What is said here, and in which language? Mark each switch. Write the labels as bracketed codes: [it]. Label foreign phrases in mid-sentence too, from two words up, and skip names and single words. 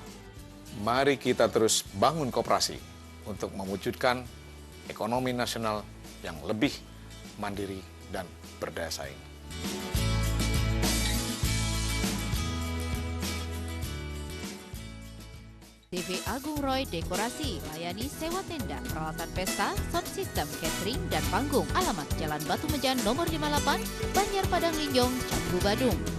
[id] Mari kita terus bangun koperasi untuk mewujudkan ekonomi nasional yang lebih mandiri dan berdaya saing. TV Agung Roy Dekorasi, layani sewa tenda, peralatan pesta, [en] sound system, [id] catering, dan panggung. Alamat Jalan Batu Mejan nomor 58, Banjar Padang Linjong, Canggu, Badung.